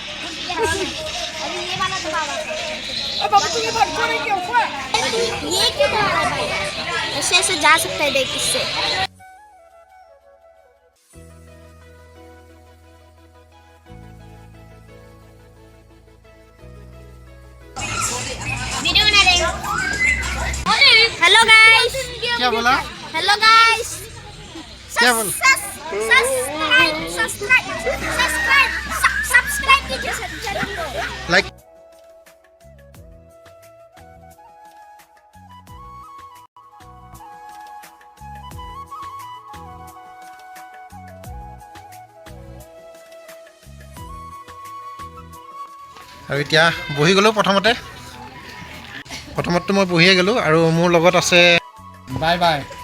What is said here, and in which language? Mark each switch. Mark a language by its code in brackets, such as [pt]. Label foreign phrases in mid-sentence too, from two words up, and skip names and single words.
[hi] ये क्यों जा रहा है भाई ऐसे ऐसे जा सकता है देख इससे वीडियो बना रहे हो [en] hello guys [hi] क्या बोला [en] hello guys [hi] क्या बोला सब्सक्राइब कीजिए चैनल को [as] लाइक আৰু এতিয়া বহি গ'লোঁ প্ৰথমতো মই বহিয়ে গ'লোঁ আৰু মোৰ লগত আছে [en] bye bye